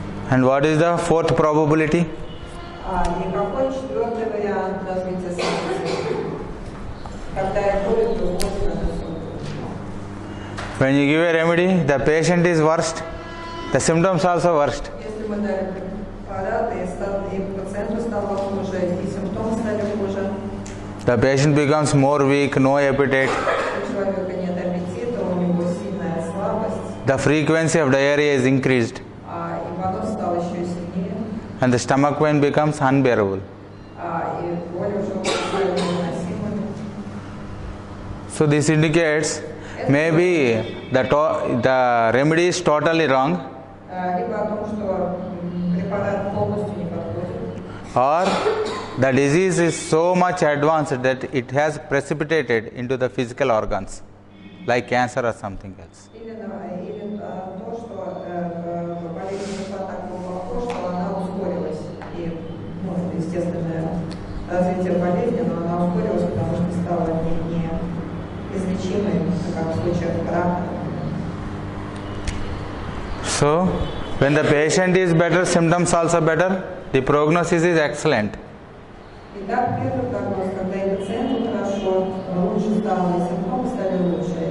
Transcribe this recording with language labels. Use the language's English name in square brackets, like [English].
[English] And what is the fourth probability? [Russian] И какой четвертый вариант развития событий? Когда я болен, то уходит на симптомы. [English] When you give a remedy, the patient is worst, the symptoms also worst. [Russian] Если мы дали препараты, и пациенту стало хуже, и симптомы стали хуже. [English] The patient becomes more weak, no appetite. [Russian] У человека нет аппетита, у него сильная слабость. [English] The frequency of diarrhea is increased. [Russian] И понос стал еще сильнее. [English] And the stomach pain becomes unbearable. [Russian] И боль уже стала невыносимой. [English] So this indicates maybe the remedy is totally wrong, [Russian] Либо о том, что препарат полностью не подходит. [English] or the disease is so much advanced that it has precipitated into the physical organs, like cancer or something else. [Russian] Или то, что болезнь зашла так глубоко, что она ускорилась. И, естественное развитие болезни, но она ускорилась, потому что стала неизлечимой, как в случае рака. [English] So, when the patient is better, symptoms also better, the prognosis is excellent. [Russian] Итак, первый прогноз, когда и пациенту хорошо, лучше стало, и симптомы стали лучше.